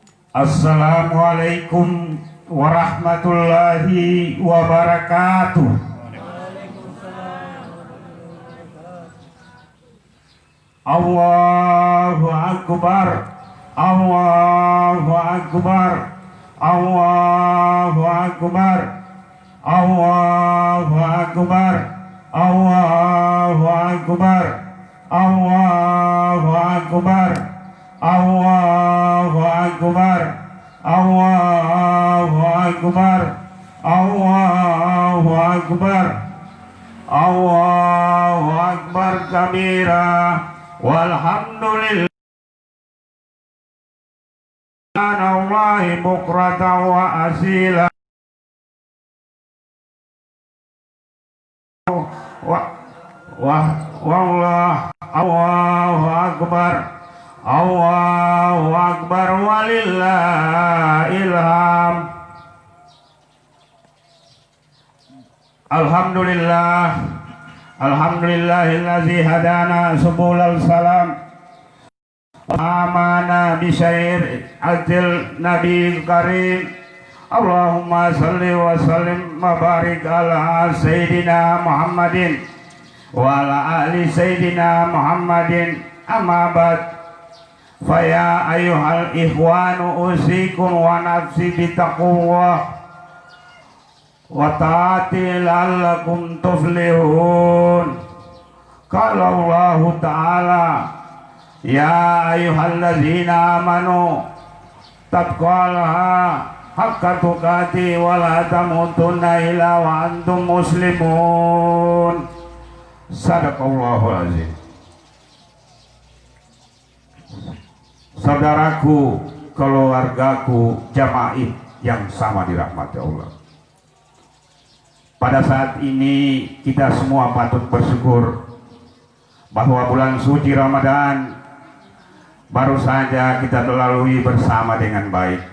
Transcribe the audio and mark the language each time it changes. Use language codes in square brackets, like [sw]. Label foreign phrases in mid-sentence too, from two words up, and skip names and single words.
[ar] السلام عليكم ورحمة الله وبركاته. الله أكبر، الله أكبر, الله أكبر، الله أكبر، الله أكبر، الله أكبر، الله أكبر، الله أكبر، الله أكبر, الله أكبر كبيرا، والحمد لله الله بكرة وأصيلا الله أكبر، الله أكبر ولله الحمد. الحمد لله، الحمد لله الذي هدانا سبل السلام أمنا بشير عادل نبي كريم. اللهم صل وسلم وبارك على سيدنا محمد وعلى آل سيدنا محمد. أما بعد، فيا أيها الإخوان أوصيكم ونفسي بتقوى وطاعة لعلكم تفلحون. قال الله تعالى، يا أيها الذين آمنوا اتقوا الله حق تقاته ولا تموتن إلا وأنتم مسلمون. صدق الله العظيم. [id] Saudaraku, keluargaku, jamaah yang sama dirahmati Allah, pada saat ini kita semua patut bersyukur bahwa bulan suci Ramadan baru saja kita lalui bersama dengan baik.